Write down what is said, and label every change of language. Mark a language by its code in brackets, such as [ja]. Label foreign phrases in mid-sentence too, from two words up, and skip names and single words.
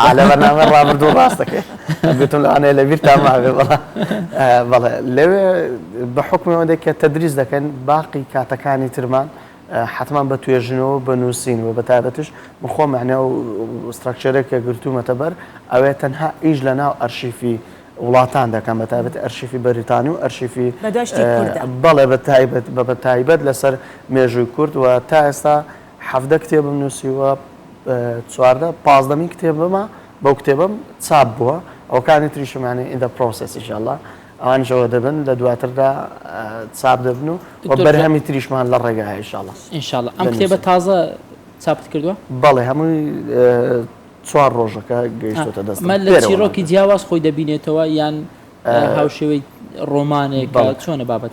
[ckb] لە بەرنامە ڕابردوو ڕاستەکەی گوتم لەوانەیە لە بیرتان ماوێ بەڵێ لەوێ بە حکومیەوە کە تەدریس دەکەن باقی کاتەکانی ترمان حتمان بە توێژنەوە بە نووسین و بە تایبەتش من خۆم معنە و ستراکچەرێکە گرتوومەتە بەر ئەوێ تەنها ئیش لە ناو ئەرشیفی وڵاتان دەکەم بە تایبەت ئەرشیفی بەریتانی و ئەرشیفی بەڵێ بە تایبەت لەسەر مێژووی کورد و تا ئێستا 17 کتێبم نووسیوە 15 کتێبمە بەو کتێبم چاپ بووە ئەوکانی تریشمانی [en] in the process [ar] ئینشاءالله [ckb] ئەوانشەوە دەبن لە دواتردا چاپ دەبن و بەرهەمی تریشمان لە ڕێگای [ar] ئینشاءالله ئینشاءالله [ckb] ئەم کتێبە تازە چاپت کردووە؟ بەڵێ هەمووی 4 ڕۆژەکە گەیشتۆتە دەست مە لە چیرۆکی جیاواز خۆی دەبینێتەوە یان هاوشێوەی ڕۆمانێک چۆنە بابەتە